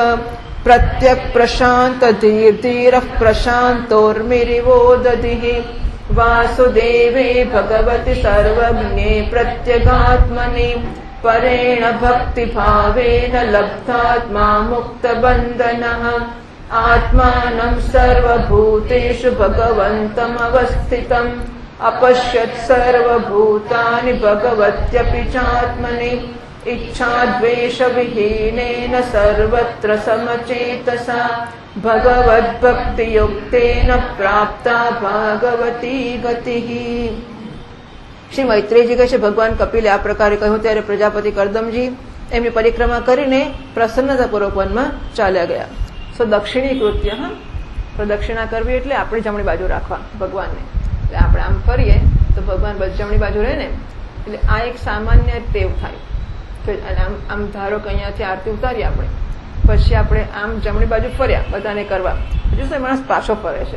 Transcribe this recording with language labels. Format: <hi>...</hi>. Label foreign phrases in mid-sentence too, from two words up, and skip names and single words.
<sa>પ્રત્યક પ્રશાંત ધીર ધીરઃ પ્રશાંતોર્મિરિવોદધિઃ વાસુદેવે ભગવતિ સર્વજ્ઞે પ્રત્યગાત્મનિ પરેણ ભક્તિભાવેન લબ્ધાત્મા મુક્તબંધનઃ આત્માनं સર્વભૂતેષુ ભગવन्तમવસ્થિતम् अपश्यत् सर्वभूतानि भगवत्यपि चात्मनि इच्छाद्वेषविहीनेन सर्वत्र समचेतसा भगवद्भक्तियुक्तेन प्राप्ता भागवती गतिः।</sa> <gu>શ્રી મૈત્રેયજી કહે છે, ભગવાન કપિલે આ પ્રકારે કહ્યું ત્યારે પ્રજાપતિ કરદમજી એમની પરિક્રમા કરીને પ્રસન્નતાપૂર્વક વનમાં ચાલ્યા ગયા.</gu> <sa>સો દક્ષિણી કૃત્ય,</sa> <gu>પ્રદક્ષિણા કરવી એટલે આપણી જમણી બાજુ રાખવા ભગવાનને. એટલે આપણે આમ કરીએ તો ભગવાન જમણી બાજુ રહે ને, એટલે આ એક સામાન્ય ટેવ થાય કે આમ ધારો કે અહીંયાથી આરતી ઉતારીએ આપણે, પછી આપણે આમ જમણી બાજુ ફર્યા બધાને કરવા, હજુ તો માણસ પાછો ફરે છે.</gu>